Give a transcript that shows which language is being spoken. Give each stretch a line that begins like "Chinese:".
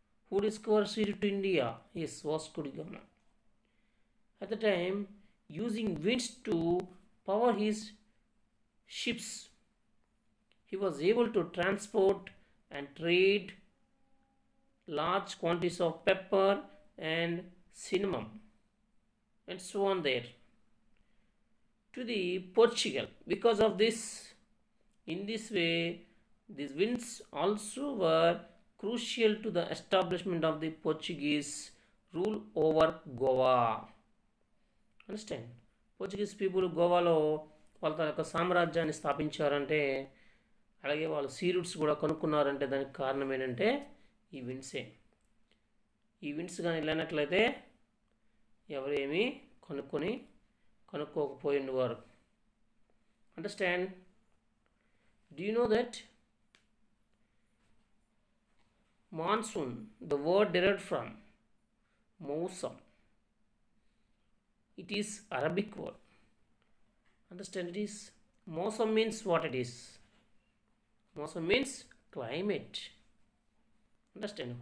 English: Who discovered sea route to India? Yes, Vasco da Gama. At the time, using winds to power his ships, he was able to transport and trade large quantities of pepper and cinnamon and so on there to the Portugal. Because of this, in this way, these winds also were crucial to the establishment of the Portuguese rule over Goa. Understand? Portuguese people
Telugu: గోవాలో వాళ్ళ యొక్క సామ్రాజ్యాన్ని స్థాపించారంటే, అలాగే వాళ్ళు see roots కూడా కనుక్కున్నారంటే దానికి కారణం ఏంటంటే ఈ విండ్సే. ఈ విండ్స్ కానీ లేనట్లయితే ఎవరు ఏమీ కనుక్కోకపోయిండేవారు.
English: Understand? Do you know that monsoon, the word derived from Mawsam, it is Arabic word. Understand? It is Mawsam means what it is. Mawsam means climate. Understand?